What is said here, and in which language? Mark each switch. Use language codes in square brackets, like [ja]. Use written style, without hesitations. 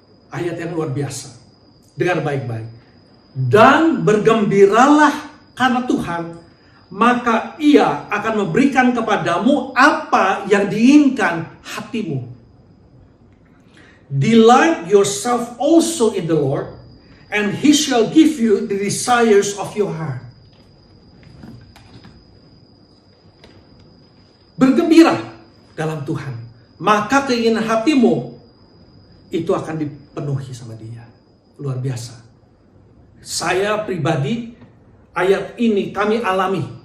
[id] Ayat yang luar biasa. Dengar baik-baik. Dan bergembiralah karena Tuhan, maka Ia akan memberikan kepadamu apa yang diinginkan hatimu. [en] Delight yourself also in the Lord, and He shall give you the desires of your heart. [id] Bergembira dalam Tuhan, maka keinginan hatimu itu akan dipenuhi sama Dia. Luar biasa. Saya pribadi, ayat ini kami alami.